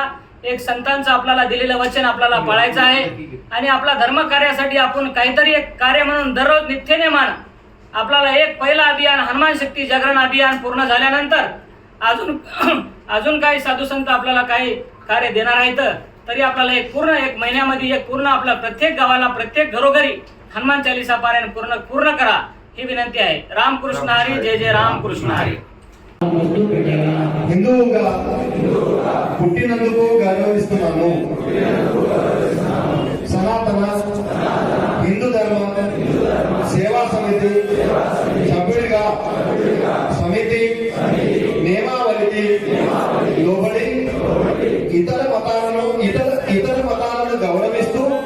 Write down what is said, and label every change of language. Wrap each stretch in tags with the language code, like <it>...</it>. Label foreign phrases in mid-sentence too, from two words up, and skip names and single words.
<mr>एक संतांचं आपल्याला दिलेलं वचन आपल्याला पाळायचं आहे आणि आपला धर्म कार्यासाठी आपण काहीतरी एक कार्य म्हणून दररोज नित्यनेमान आपल्याला एक पहिला अभियान हनुमान शक्ती जागरण अभियान पूर्ण झाल्यानंतर अजून काही साधू संत आपल्याला काही कार्य देणार आहेत. तरी आपल्याला एक महिन्यामध्ये एक पूर्ण आपल्या प्रत्येक गावाला प्रत्येक घरोघरी हनुमान चालीसा पारायण पूर्ण करा ही विनंती आहे. रामकृष्ण हरी. जय जय रामकृष्ण हरी.</mr> <te>హిందువుగా పుట్టినందుకు గౌరవిస్తున్నాను. సనాతన హిందూ ధర్మ సేవా సమితి సభ్యుడిగా సమితి నియమావళికి లోబడి ఇతర మతాలను గౌరవిస్తూ</te>